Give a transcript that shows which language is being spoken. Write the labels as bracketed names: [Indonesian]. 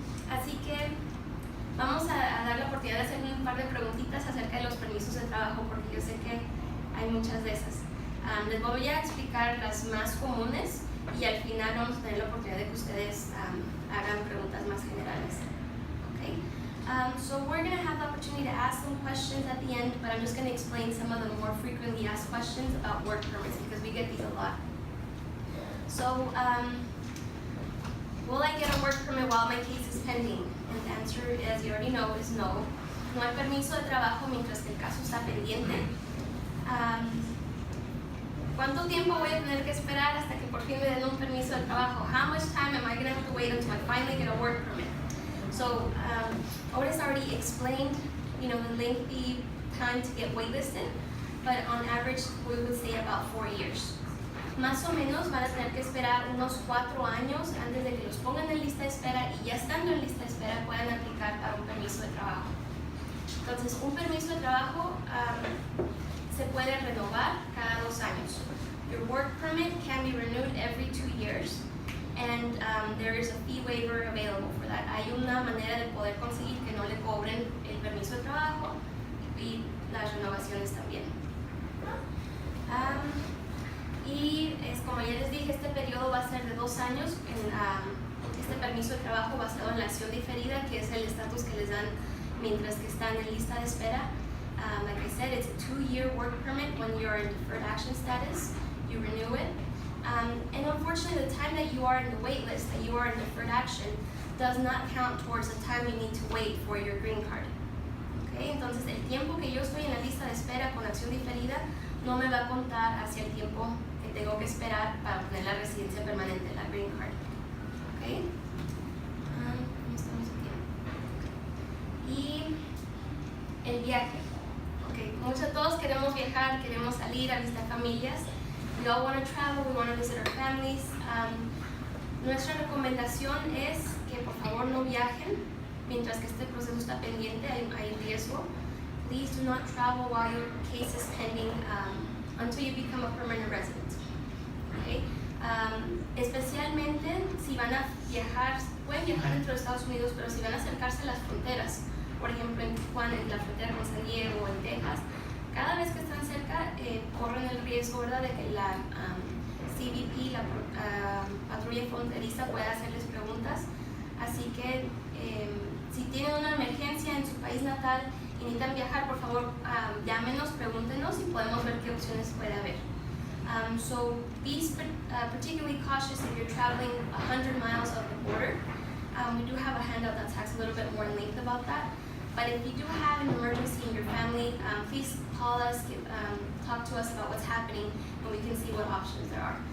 [Spanish] Así que vamos a dar la oportunidad de hacer un par de preguntitas acerca de los permisos de trabajo, porque yo sé que hay muchas de esas. Les voy a explicar las más comunes y al final vamos a tener la oportunidad de que ustedes hagan preguntas más generales. [English] Okay? So we're going to have the opportunity to ask some questions at the end, but I'm just going to explain some of the more frequently asked questions about work permits because we get these a lot. So, will I get a work permit while my case is pending? And the answer, as you already know, is no. [Spanish] No hay permiso de trabajo mientras que el caso está pendiente. ¿Cuánto tiempo voy a tener que esperar hasta que por fin me den un permiso de trabajo? [English] How much time am I going to have to wait until I finally get a work permit? So, Otis already explained, the lengthy time to get waitlisted, but on average, we would say about 4 years. [Spanish] Más o menos van a tener que esperar unos 4 años antes de que los pongan en lista de espera y ya estando en lista de espera puedan aplicar para un permiso de trabajo. Entonces, un permiso de trabajo se puede renovar cada 2 años. [English] Your work permit can be renewed every 2 years, and there is a fee waiver available for that. [Spanish] Hay una manera de poder conseguir que no le cobren el permiso de trabajo y las renovaciones también. Y es como ya les dije, este periodo va a ser de 2 años. Este permiso de trabajo basado en la acción diferida, que es el estatus que les dan mientras que están en lista de espera. [English] Like I said, it's a 2-year work permit when you're in deferred action status. You renew it. And unfortunately, the time that you are in the wait list, that you are in deferred action, does not count towards the time you need to wait for your green card. Okay? [Spanish] Entonces, el tiempo que yo estoy en la lista de espera con acción diferida no me va a contar hacia el tiempo que tengo que esperar para obtener la residencia permanente, la green card. Okay? ¿Cómo estamos aquí? Y el viaje. Okay. Todos queremos viajar, queremos salir a visitar familias. [English] We all want to travel, we want to visit our families. [Spanish] Nuestra recomendación es que por favor no viajen mientras que este proceso está pendiente, hay riesgo. [English] Please do not travel while your case is pending until you become a permanent resident. Okay? [Spanish] Especialmente si van a viajar, pueden viajar dentro de Estados Unidos, pero si van a acercarse a las fronteras, por ejemplo en Tijuana, en la frontera con San Diego o en Texas, cada vez que están cerca corren el riesgo, ¿verdad?, de que la CBP, la patrulla fronteriza, pueda hacerles preguntas. Así que si tienen una emergencia en su país natal y necesitan viajar, por favor llámenos, pregúntenos y podemos ver qué opciones puede haber. [English] So be particularly cautious if you're traveling 100 miles of the border. We do have a handout that talks a little bit more in length about that. But if you do have an emergency in your family, please call us, talk to us about what's happening, and we can see what options there are.